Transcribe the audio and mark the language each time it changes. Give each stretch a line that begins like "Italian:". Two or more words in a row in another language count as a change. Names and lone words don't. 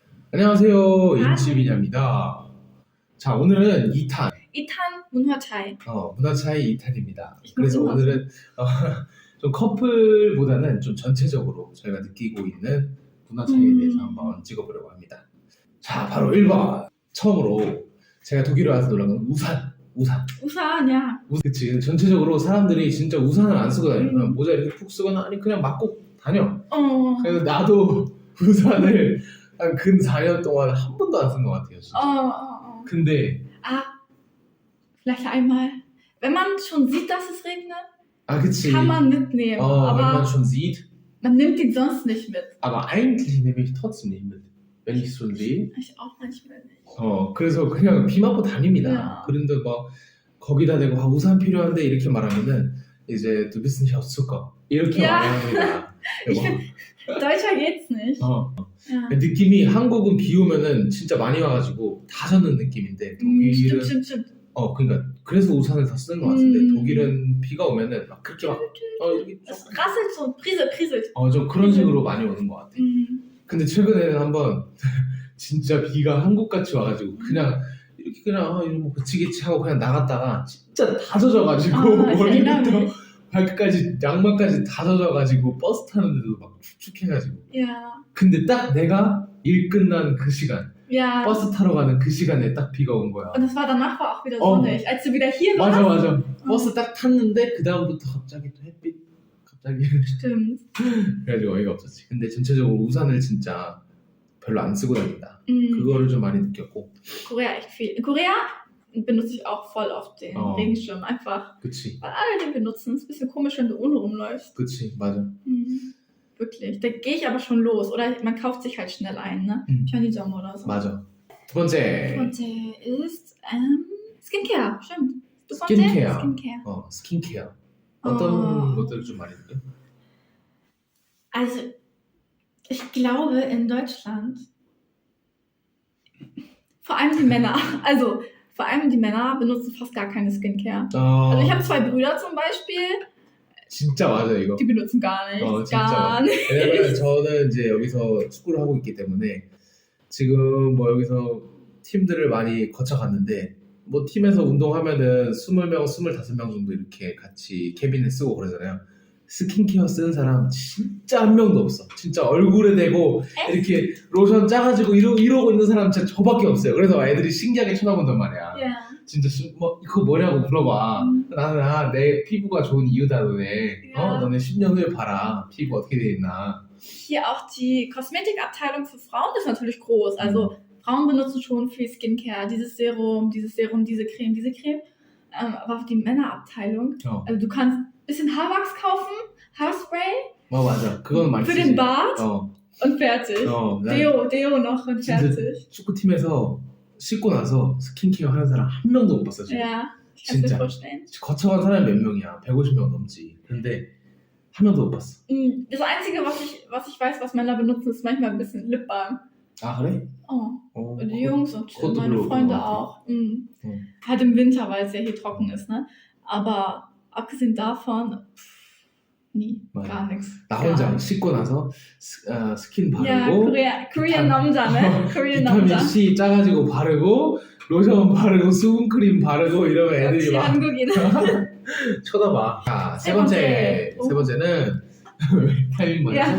Korean: 안녕하세요. 아, 인치비냐입니다. 자, 오늘은 2탄, 이탄 문화 차이. 문화 차이 2탄입니다.
German: Ich muss
Korean: 그래서
German: immer so.
Korean: 오늘은 어, 좀 커플보다는 좀 전체적으로 저희가 느끼고 있는 문화 차이에 대해서 한번 찍어보려고 합니다. 자, 바로 1번. 처음으로 제가 독일에 와서 놀란 건 우산. 우산이야. 그치. 전체적으로 사람들이 진짜 우산을 안 쓰고 다녀요. 그냥 음. 모자 이렇게 푹 쓰거나 아니 그냥 맞고 다녀. 어. 그래서 나도 우산을 한 근 4년 동안 한 번도 안 쓴 것 같아요. 진짜. 근데
German: Ah, vielleicht einmal. Wenn man schon sieht, dass es regnet,
Korean: 그치.
German: kann man mitnehmen. wenn man Aber schon sieht, man nimmt ihn sonst nicht mit. aber eigentlich nehme ich trotzdem nicht mit, wenn ich schon sehe. Ich auch manchmal nicht.
Korean: 그래서 그냥 비 맞고 다닙니다. 야. 그런데 막 거기다 대고 우산 필요한데 이렇게 말하면은 이제
German: du bist nicht aus Zucker
Korean: 이렇게 야. 말합니다.
German: Ich finde, Deutscher geht's nicht. Ja.
Korean: 느낌이 한국은 비 오면은 진짜 많이 와가지고 다 젖는 느낌인데 독일은
German: Stimmt.
Korean: 그러니까 그래서 우산을 더 쓰는 것 같은데 음. 독일은 비가 오면은 막 그렇게 막 이렇게
German: Es rasselt so, prieselt.
Korean: 좀 그런 식으로 많이 오는 것 같아. 근데 최근에는 한번 진짜 비가 한국같이 와가지고 그냥 이렇게 그냥 뭐 그치기치 하고 그냥 나갔다가 진짜 다 젖어가지고 머리부터 발끝까지 양말까지 다 젖어가지고 버스 타는데도 막 축축해가지고.
German: Ja.
Korean: 근데 딱 내가 일 끝난 그 시간
German: Ja.
Korean: 버스 타러 가는 그 시간에 딱 비가 온 거야.
German: Und das war danach war auch wieder sonnig. Als du wieder hier warst.
Korean: 맞아. 버스 딱 탔는데 그 다음부터 갑자기 또 햇빛 갑자기.
German: Stimmt.
Korean: 그래가지고 어이가 없었지. 근데 전체적으로 우산을 진짜 별로 안 쓰고 다닌다. 그거를 좀 많이 느꼈고.
German: Korea echt viel. In Korea benutze ich auch voll oft den Regenschirm. Einfach,
Korean: 그치.
German: weil alle den benutzen. Ist ein bisschen komisch, wenn du ohne rumläufst.
Korean: 그치, 맞아.
German: Wirklich. Da gehe ich aber schon los. Oder man kauft sich halt schnell ein, ne? 편의점 oder so.
Korean: 맞아. 두 번째.
German: ist Skincare. Stimmt. Du Skincare. Skincare.
Korean: 스킨케어. 어떤 것들을 좀 많이 느껴?
German: Also, ich glaube in Deutschland, vor allem die Männer benutzen fast gar keine Skincare. Also ich habe 2 Brüder zum Beispiel,
Korean: 진짜 맞아 이거.
German: die benutzen gar nichts.
Korean: 진짜.
German: Gar nicht.
Korean: 왜냐면 저는 이제 여기서 축구를 하고 있기 때문에 지금 뭐 여기서 팀들을 많이 거쳐갔는데 뭐 팀에서 운동하면은 20명, 25명 정도 이렇게 같이 캐빈에 쓰고 그러잖아요. 스킨케어 쓰는 사람 진짜 한 명도 없어. 진짜 얼굴에 대고 이렇게 로션 짜가지고 이러고 있는 사람 진짜 저밖에 없어요. 그래서 애들이 신기하게 쳐다본단 말이야.
German: Ja.
Korean: 진짜 이거 뭐냐고 물어봐. 나는 내 피부가 좋은 이유다 너네. 너네 10년 후에 봐라. 피부 어떻게 돼 있나.
German: Hier auch die Kosmetikabteilung für Frauen ist natürlich groß. Also Frauen benutzen schon viel Skincare. Dieses Serum, diese Creme. Aber die Männerabteilung, also du kannst ein bisschen Haarwachs kaufen, Haarspray.
Korean: 맞아. 그건 많이
German: für
Korean: 쓰지.
German: den Bart und fertig. Deo noch und fertig.
Korean: 축구팀에서 씻고 나서 스킨케어 하는 사람 한 명도 못 봤어. 지금.
German: Ja, ich kann mir vorstellen.
Korean: 거쳐간 사람이 몇 명이야? 150명 넘지. 근데 한 명도 못 봤어.
German: Das Einzige, was ich weiß, was Männer benutzen, ist manchmal ein bisschen Lipbalm.
Korean: 그래?
German: Und die Jungs und meine Freunde auch. Halt im Winter, weil es ja hier trocken ist, ne? Aber abgesehen davon, nie, gar nichts.
Korean: 나 혼자 씻고 나서 스킨 바르고 Korean 남자네. Korean 남자. 비타민 C 짜가지고 바르고 로션 바르고 수분크림 바르고 이러면 애들이 막 한국인. 쳐다봐. 자, 세 번째는 타이밍 말이죠.